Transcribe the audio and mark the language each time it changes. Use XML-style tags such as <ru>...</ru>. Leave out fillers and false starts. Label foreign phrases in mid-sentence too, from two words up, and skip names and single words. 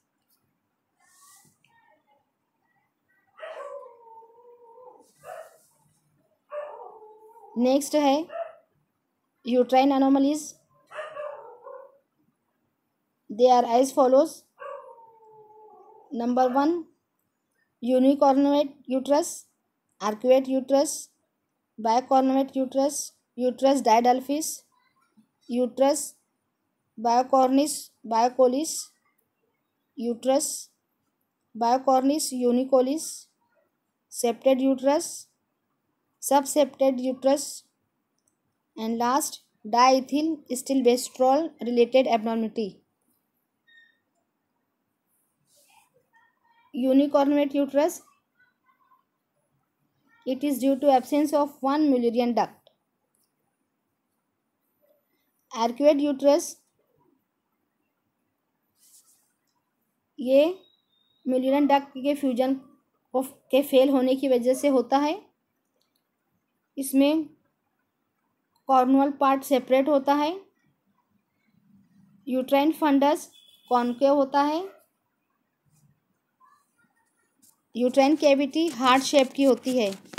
<en>Next है uterine anomalies. They are as follows. Number 1, unicornuate uterus, arcuate uterus, bicornuate uterus, uterus diadelphys, uterus bicornis bicolis, uterus bicornis unicolis, septed uterus, subsepted uterus, and last diethyl stilbestrol related abnormality. Unicornuate uterus, it is due to absence of one Mullerian duct. Arcuate uterus,</en> <hi>ये</hi> <en>Mullerian duct</en> <hi>के फ्यूजन के फेल होने की वजह से होता है। इसमें</hi> <en>cornual part separate</en> <hi>होता है,</hi> <en>uterine fundus concave</en> <hi>होता है,</hi> <en>uterine cavity heart shape</en> <hi>की होती है।</hi>